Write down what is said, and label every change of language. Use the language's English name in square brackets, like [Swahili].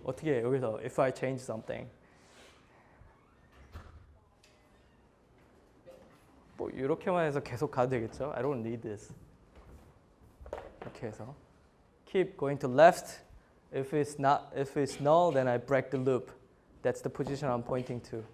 [Korean] 어떻게 해, 여기서 [English] if I change something? [Korean] 뭐 이렇게만 해서 계속 가도 되겠죠? [English] I don't need this. [Korean] 이렇게 해서 [English] keep going to left. If it's null, then I break the loop. That's the position I'm pointing to.